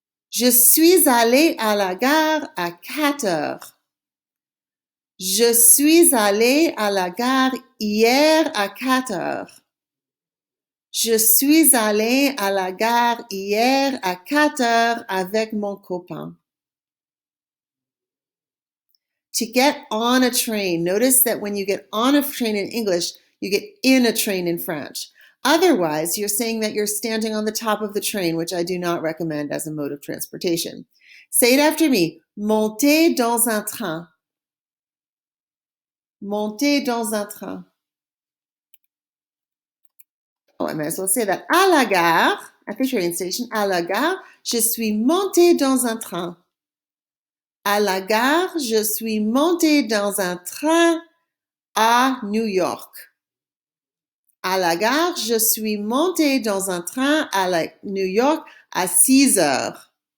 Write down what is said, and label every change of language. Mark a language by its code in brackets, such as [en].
[fr] Je suis allée à la gare à 4 heures. Je suis allée à la gare hier à 4 heures. Je suis allée à la gare hier à 4 heures avec mon copain. [en] To get on a train. Notice that when you get on a train in English, you get in a train in French. Otherwise, you're saying that you're standing on the top of the train, which I do not recommend as a mode of transportation. Say it after me. [fr] Monter dans un train. Monter dans un train. [en] Oh, I might as well say that. [fr] À la gare, [en] at the train station, [fr] à la gare, je suis montée dans un train. À la gare, je suis montée dans un train à New York. À la gare, je suis montée dans un train à New York à 6 heures.